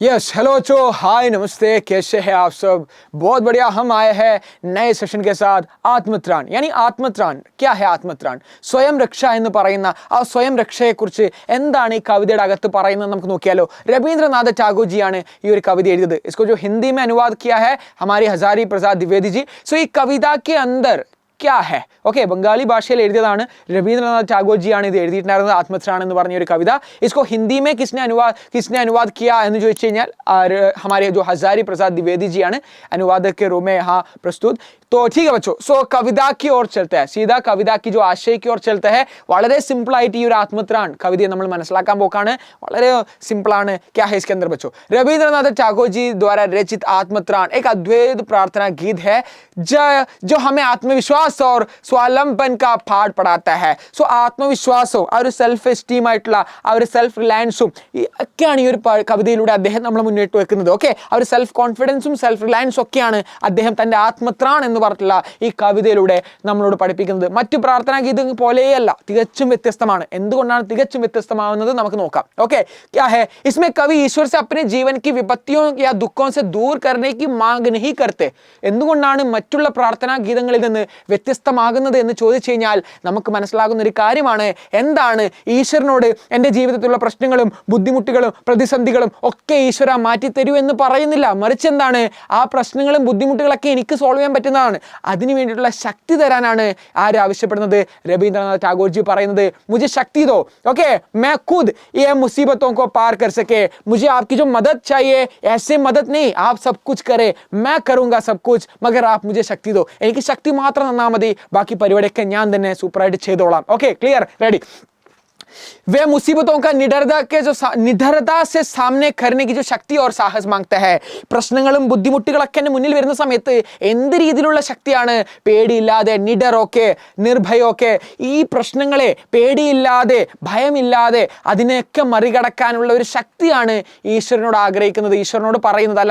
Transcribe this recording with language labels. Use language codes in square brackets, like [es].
[hi] Yes hello चो हाय नमस्ते कैसे हैं आप सब। बहुत बढ़िया, हम आए हैं नए सेशन के साथ। [ml] ആത്മത്രാൺ [hi] यानी [ml] ആത്മത്രാൺ [hi] क्या है [ml] ആത്മത്രാൺ? സ്വയം രക്ഷ എന്ന് പറയുന്ന ആ സ്വയം രക്ഷയെക്കുറിച്ച് എന്താണ് ഈ കവിതയുടെ അകത്ത് പറയുന്നത് നമുക്ക് നോക്കിയാലോ। रविंद्रनाथ ടാഗോർ ജിയാണ് ഈ ഒരു കവിത എഴുതിയത്। [hi] इसको जो हिंदी में अनुवाद किया है हमारे हजारी प्रसाद द्विवेदी जी। सो ഈ कविता के अंदर क्या है ओके [ml] ബംഗാളി ഭാഷയിൽ എഴുതിയതാണ്। रविंद्रनाथ ടാഗോർ ജിയാണ് ഇത് എഴുതിയിട്ടുണ്ടായിരുന്നത് ആത്മത്രാൺ എന്ന് പറഞ്ഞ ഒരു കവിത। [hi] इसको हिंदी में किसने अनुवाद किया [ml] എന്ന് ചോദിച്ചു കഴിഞ്ഞാൽ [hi] हमारे जो हजारी प्रसाद द्विवेदी जी [ml] ആണ് [hi] अनुवादक के रूप में यहाँ प्रस्तुत। तो ठीक है बच्चों, सो कविता की ओर चलता है, सीधा कविता की जो आशय की ओर चलता है। [ml] വളരെ സിമ്പിൾ ആയിട്ട് ഈ ഒരു ആത്മത്രാൺ കവിതയെ നമ്മൾ മനസ്സിലാക്കാൻ പോക്കാണ്। വളരെ സിമ്പിൾ ആണ്। [hi] क्या है इसके अंदर बच्चों? रविंद्रनाथ ടാഗോർ जी द्वारा रचित आत्मत्राण एक अद्वैत प्रार्थना गीत है जो हमें आत्मविश्वास और स्वावलंबन का पाठ पढ़ाता है। [ml] सो ആത്മവിശ്വാസവും ആ ഒരു സെൽഫ് എസ്റ്റീം ആയിട്ടുള്ള ആ ഒരു സെൽഫ് റിലയൻസും ഒക്കെയാണ് ഈ ഒരു കവിതയിലൂടെ അദ്ദേഹം നമ്മൾ മുന്നോട്ട് വെക്കുന്നത്। ഓക്കെ, ആ ഒരു സെൽഫ് കോൺഫിഡൻസും സെൽഫ് റിലയൻസും ഒക്കെയാണ് അദ്ദേഹം തൻ്റെ ആത്മത്രാൺ എന്ന് പറഞ്ഞിട്ടുള്ള ഈ കവിതയിലൂടെ നമ്മളോട് പഠിപ്പിക്കുന്നത്। മറ്റു പ്രാർത്ഥനാ ഗീതം പോലെയല്ല, തികച്ചും വ്യത്യസ്തമാണ്। എന്തുകൊണ്ടാണ് തികച്ചും വ്യത്യസ്തമാവുന്നത് നമുക്ക് നോക്കാം। [hi] ഓക്കെ, क्या है इसमें कवि ईश्वर से अपने जीवन की विपत्तियों या दुखों से दूर करने की मांग नहीं करते। [ml] എന്തുകൊണ്ടാണ് മറ്റുള്ള പ്രാർത്ഥനാ ഗീതങ്ങളിൽ നിന്ന് വ്യത്യസ്തമാകുന്നത് എന്ന് ചോദിച്ചു കഴിഞ്ഞാൽ നമുക്ക് മനസ്സിലാകുന്ന ഒരു കാര്യമാണ്। എന്താണ് ഈശ്വരനോട് എൻ്റെ ജീവിതത്തിലുള്ള പ്രശ്നങ്ങളും ബുദ്ധിമുട്ടുകളും പ്രതിസന്ധികളും ഒക്കെ ഈശ്വര മാറ്റിത്തരൂ എന്ന് പറയുന്നില്ല, മറിച്ച് എന്താണ് ആ പ്രശ്നങ്ങളും ബുദ്ധിമുട്ടുകളൊക്കെ എനിക്ക് സോൾവ് ചെയ്യാൻ പറ്റുന്നതാണ്, അതിനു വേണ്ടിയിട്ടുള്ള ശക്തി തരാനാണ് ആര് ആവശ്യപ്പെടുന്നത്? രവീന്ദ്രനാഥ ടാഗോർ ജി പറയുന്നത് [hi] മുझे शक्ति दो, ओके मैं खुद ये मुसीबतों को पार कर सके, मुझे आपकी जो मदद चाहिए, ऐसे मदद नहीं आप सब कुछ करे, मैं करूंगा सब कुछ मगर आप मुझे शक्ति दो। [ml] എനിക്ക് ശക്തി മാത്രം തന്നാൽ മതി, ബാക്കി പരിപാടിയൊക്കെ ഞാൻ തന്നെ സൂപ്പറായിട്ട് ചെയ്തോളാം। Okay clear ready. [hi] वे मुसीबतों का निडरता से सामने करने की जो शक्ति और साहस मांगता है। [ml] പ്രശ്നങ്ങളും ബുദ്ധിമുട്ടുകളൊക്കെ മുന്നിൽ വരുന്ന സമയത്ത് എന്ത് രീതിയിലുള്ള ശക്തിയാണ്? പേടിയില്ലാതെ, നിഡറൊക്കെ നിർഭയൊക്കെ ഈ പ്രശ്നങ്ങളെ പേടിയില്ലാതെ ഭയമില്ലാതെ അതിനെയൊക്കെ മറികടക്കാനുള്ള ഒരു ശക്തിയാണ് ഈശ്വരനോട് ആഗ്രഹിക്കുന്നത്, ഈശ്വരനോട് പറയുന്നത്।